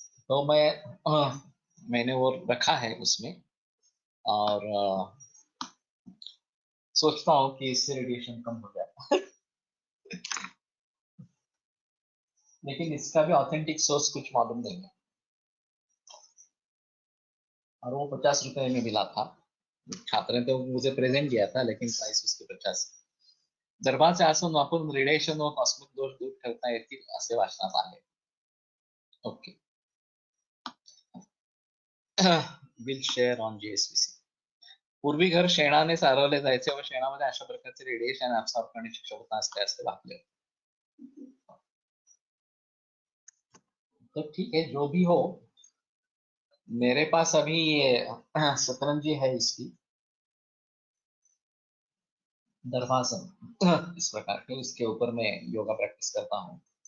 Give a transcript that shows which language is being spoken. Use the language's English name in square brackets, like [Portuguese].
[Hindi] तो मैंने वो रखा है उसमें, और सोचता हूँ कि इससे रेडिएशन कम हो जाए। लेकिन इसका भी ऑथेंटिक सोर्स कुछ मालूम नहीं है, और वो 50 रुपए में मिला था। छात्र ने तो मुझे प्रेजेंट दिया था, लेकिन प्राइस उसके 50। [Marathi] दरबार असून वापरून रेडिएशन व कॉस्मिक दोष दूर करता येतील असे वाचनात आले। [English] Okay, will share on GSVC. [Marathi] पूर्वी घर शेणाने सारवले जायचे व शेणामध्ये अशा प्रकारचे रेडिएशन ऍब्सॉर्ब करण्याची क्षमता असते असे वाचले। [Hindi] तो ठीक है, जो भी हो, मेरे पास अभी ये सतरंजी है इसकी, दर्भासन इस प्रकार के, उसके ऊपर मैं योगा प्रैक्टिस करता हूँ।